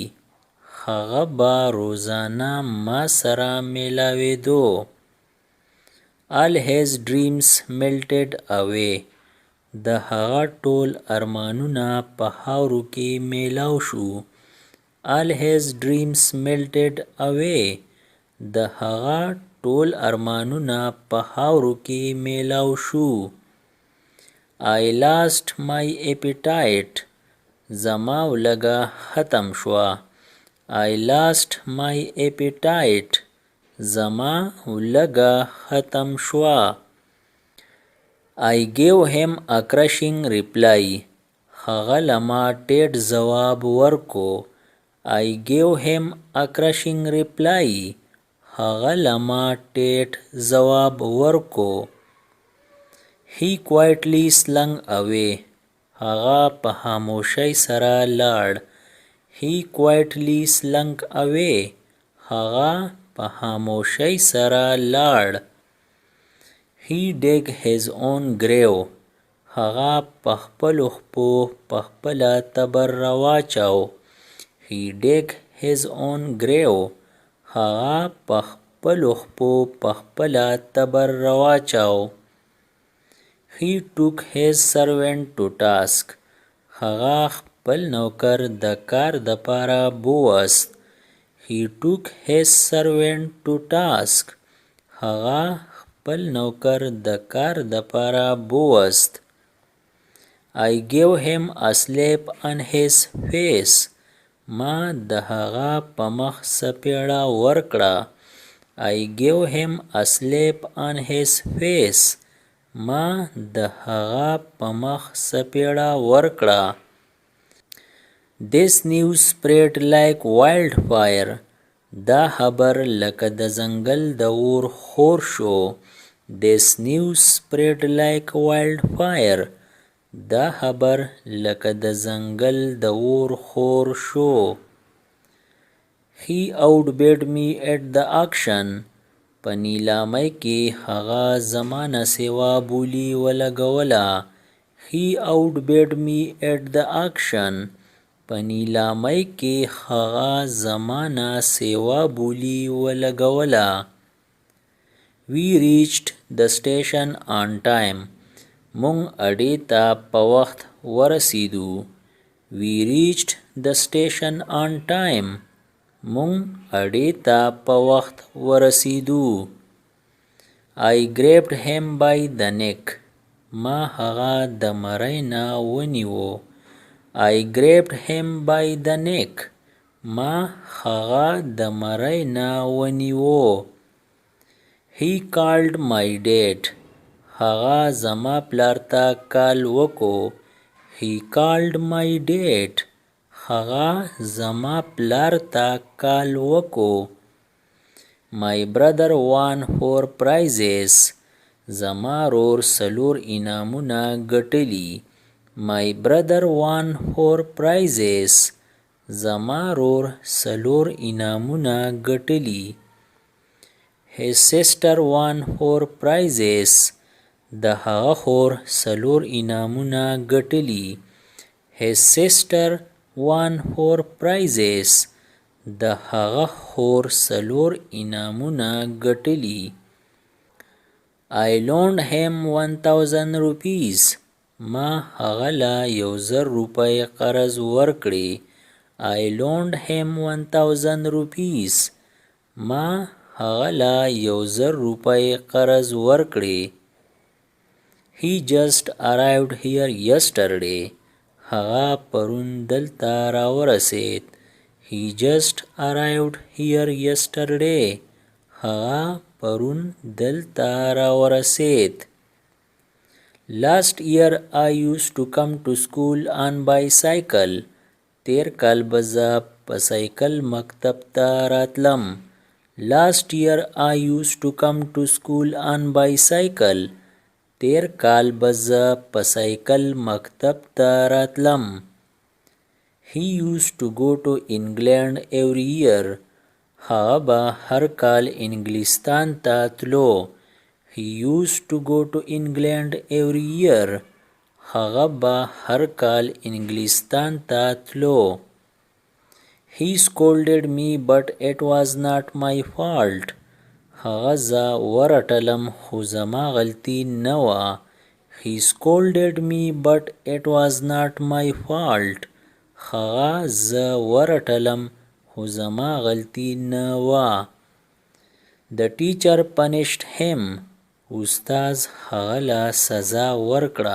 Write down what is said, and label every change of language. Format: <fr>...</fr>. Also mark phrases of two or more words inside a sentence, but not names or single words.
<ps>هغه به روزانه ما سره میلاویدو.</ps> <en>All his dreams melted away.</en> <ps>د هغه ټول ارمانونه په خاورو کې میلاو شو.</ps> <en>All his dreams melted away.</en> <ps>د هغه ټول ارمانونه په خاورو کې میلاو شو.</ps> <en>I lost my appetite.</en> <ps>زما ولګه ختم شوه.</ps> <en>I lost my appetite.</en> <ps>زما ولګه ختم شوه.</ps> <en>I gave him a crushing reply.</en> <ps>هغه لما ټیټ ځواب ورکو.</ps> <en>I gave him a crushing reply.</en> <ps>هغه لما ټیټ ځواب ورکو.</ps> <en>He quietly slunk away.</en> <ps>هغه په خاموشۍ سره لاړ.</ps> <en>He quietly slunk away.</en> <ps>هغه په خاموشۍ سره لاړ.</ps> <en>He dug his own grave.</en> <ps>هغه په خپلو خپو په خپله تبر راواچاو.</ps> <en>He dug his own grave.</en> <ps>هغه په خپلو خپو په خپله تبر راواچاو.</ps> <en>He took his servant to task.</en> <ps>هغه خپل نوکر د کار د پاره بوست.</ps> <en>He took his servant to task.</en> <ps>هغه خپل نوکر د کار د پاره بوست.</ps> <en>I gave him a slap on his face.</en> <ps>ما د هغه په مخ سپېړه ورکړه.</ps> <en>I gave him a slap on his face.</en> <ps>ما د هغه په مخ سپېړه ورکړه.</ps> <en>This news spread like wildfire.</en> <ps>دا خبر لکه د ځنګل د اور خور شو.</ps> <en>This news spread like wildfire.</en> <ps>دا خبر لکه د ځنګل د اور خور شو.</ps> <en>He outbid me at the auction.</en> <ps>په نیلامۍ کې هغه زمانه سیوا بولی ولګوله.</ps> <en>He outbid me at the auction.</en> <ps>په نیلامۍ کې هغه زمانه سیوا بولی ولګوله.</ps> <en>We reached the station on time.</en> <ps>مونږ اډې ته په وخت ورسېدو.</ps> <en>We reached the station on time.</en> <ps>مونږ اډې ته په وخت ورسېدو.</ps> <en>I grabbed him by the neck.</en> <ps>ما هغه د مرۍ نه ونیو.</ps> <en>I grabbed him by the neck.</en> <ps>ما هغه د مرۍ نه ونیو.</ps> <en>He called my dad.</en> <ps>هغه زما پلار ته کال وکو.</ps> <en>He called my dad.</en> <ps>هغه زما پلار ته کال وکو.</ps> <en>My brother won 4 prizes.</en> <ps>زما رور 4 انعامونه ګټلي.</ps> <en>My brother won 4 prizes.</en> <ps>زما رور 4 انعامونه ګټلي.</ps> <en>His sister won 4 prizes.</en> <ps>د هغه خور 4 انعامونه ګټلي.</ps> <en>His sister won 4 prizes.</en> <ps>د هغه خور 4 انعامونه ګټلي.</ps> <en>I loaned him 1000 rupees.</en> <ps>ما هغه له 1000 روپۍ قرض ورکړې.</ps> <en>I loaned him 1000 rupees.</en> <ps>ما هغه له 1000 روپۍ قرض ورکړې.</ps> <en>He just arrived here yesterday.</en> <ps>هغه پرون دلته راورسېد.</ps> <en>He just arrived here yesterday.</en> <ps>هغه پرون دلته راورسېد.</ps> <en>Last year I used to come to school on bicycle.</en> <ps>تیر کال به زه په سایکل مکتب ته راتلم.</ps> <en>Last year I used to come to school on bicycle.</en> <ps>تیر کال به زه په سایکل مکتب ته راتلم.</ps> <en>He used to go to England every year.</en> <ps>هغه به هر کال انګلستان ته تلو.</ps> <en>He used to go to England every year.</en> <ps>هغه به هر کال انګلستان ته تلو.</ps> <en>He scolded me but it was not my fault.</en> <ps>هغه زه ورټلم خو زما غلطي نه وه.</ps> <en>He scolded me but it was not my fault.</en> <ps>هغه زه ورټلم خو زما غلطي نه وه.</ps> <en>The teacher punished him.</en> <ps>استاز هغه له سزا ورکړه.</ps>